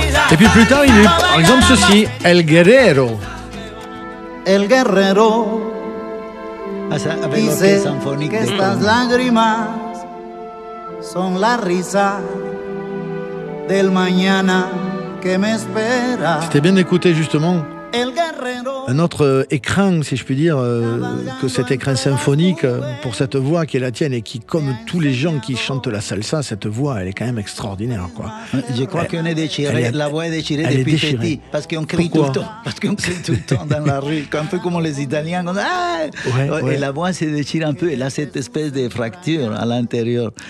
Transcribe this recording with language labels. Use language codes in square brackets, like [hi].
[fr] Et puis plus tard, il y a eu par exemple ceci, El Guerrero. [es] El Guerrero. Dice que estas lágrimas son la risa del mañana que me espera. [fr] C'était bien d'écouter justement un autre écrin, si je puis dire, que cet écrin symphonique pour cette voix qui est la tienne et qui, comme tous les gens qui chantent la salsa, cette voix, elle est quand même extraordinaire, quoi. Je crois qu'on est déchiré, la voix est déchirée depuis petit, parce qu'on crie tout le temps, dans la rue, un peu comme les Italiens, et la voix se déchire un peu, elle a cette espèce de fracture à l'intérieur.